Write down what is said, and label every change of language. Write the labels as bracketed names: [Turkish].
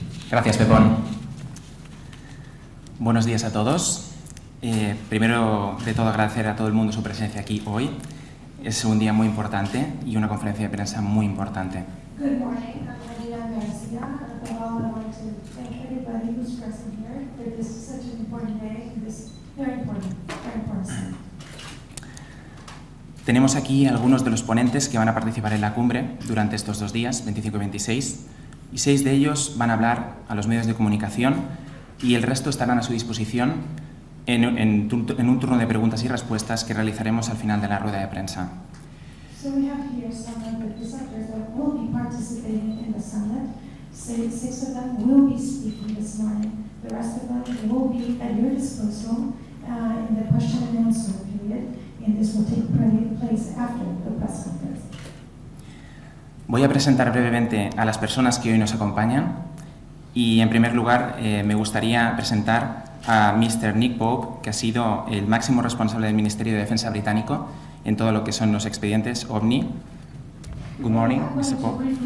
[Spanish] Gracias, Pepón. Buenos días a todos. Primero de todo, agradecer a todo el mundo su presencia aquí hoy. Es un día muy importante y una conferencia de prensa muy importante. [English] Good morning, I'm Marina Garcia. I want to thank everybody who's present here for this such an important day, this very important time. [Spanish] Tenemos aquí algunos de los ponentes que van a participar en la cumbre durante estos 2 días, 25 y 26, y 6 de ellos van a hablar a los medios de comunicación y el resto estarán a su disposición en un turno de preguntas y respuestas que realizaremos al final de la rueda de prensa. [English] So we have here some of the presenters that will be participating in the summit. 6 of them will be speaking this morning. The rest of them will be at your disposal in the question and answer period, and this will take place after the press conference. [Spanish] Voy a presentar brevemente a las personas que hoy nos acompañan y, en primer lugar, me gustaría presentar a Mr. Nick Pope, que ha sido el máximo responsable del Ministerio de Defensa británico en todo lo que son los expedientes OVNI. [English] Good morning, Mr. Pope.